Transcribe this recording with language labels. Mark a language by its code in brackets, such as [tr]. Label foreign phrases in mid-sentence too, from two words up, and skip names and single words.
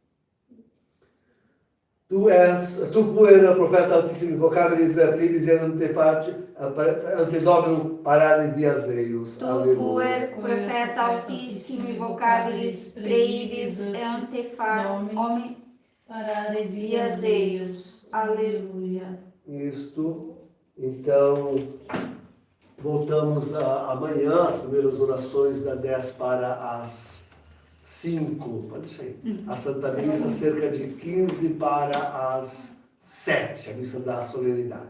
[la] Tu puer profeta altissimi vocabilis plebis ante Dominum parare vias eius. Tu puer profeta altissimi vocabilis plebis ante homem parare vias eius. Aleluia. [pt] Isto, então, voltamos amanhã, as primeiras orações da 10 para as 5, pode deixar aí. A Santa Missa, cerca de 15 para as 7, a missa da solenidade.